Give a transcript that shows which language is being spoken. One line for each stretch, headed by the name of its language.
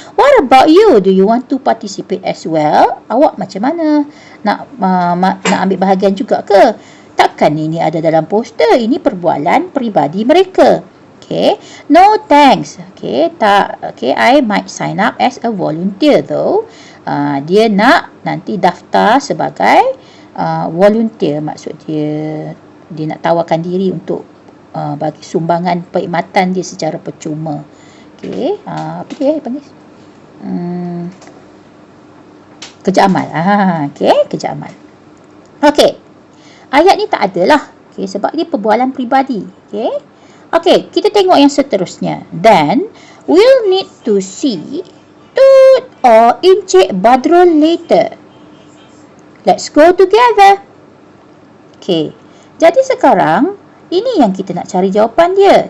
English: What about you? Do you want to participate as well?
Malay: Awak macam mana? Nak ambil bahagian juga ke? Takkan ini ada dalam poster. Ini perbualan peribadi mereka. Okay.
English: No thanks.
Malay: Okay. Tak. Okay.
English: I might sign up as a volunteer though.
Malay: Dia nak nanti daftar sebagai volunteer. Maksud dia nak tawarkan diri untuk bagi sumbangan perkhidmatan dia secara percuma. Okey, apa dia panggil? Kerja amal. Okey, kerja amal. Okey. Ayat ni tak ada lah. Okey, sebab ni perbualan peribadi. Okey. Okey, kita tengok yang seterusnya.
English: Then, we'll need to see Tut or Encik Badrul later. Let's go together.
Malay: Okey. Jadi sekarang, ini yang kita nak cari jawapan dia.